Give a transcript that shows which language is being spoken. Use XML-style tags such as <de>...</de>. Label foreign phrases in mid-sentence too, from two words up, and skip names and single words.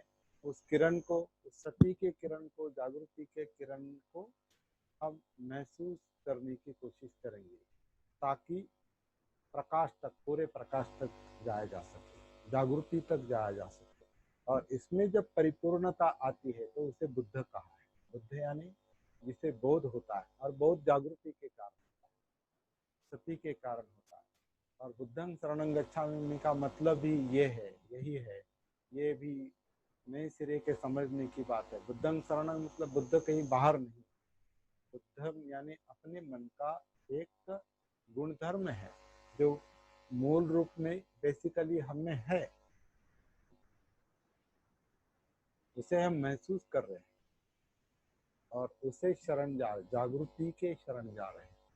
<hi>उस किरण को, उस सती के किरण को, जागृति के किरण को हम महसूस करने की कोशिश करेंगे, ताकि प्रकाश तक, पूरे प्रकाश तक जाया जा सके, जागृति तक जाया जा सके। और इसमें जब परिपूर्णता आती है तो उसे बुद्ध कहा है। बुद्ध यानी जिसे बोध होता है, और बोध जागृति के कारण होता है, सती के कारण होता है। और</hi> <pi>बुद्धं शरणं गच्छामि</pi> <hi>का मतलब भी ये है, यही है। ये भी नए सिरे के समझने की बात है।</hi> <pi>बुद्धं शरणं</pi> <hi>मतलब बुद्ध कहीं बाहर नहीं, बुद्धम यानी अपने मन का एक गुणधर्म है जो मूल रूप में बेसिकली हमें है, उसे हम महसूस कर रहे हैं और उसे शरण जागृति के शरण जा रहे हैं।</hi>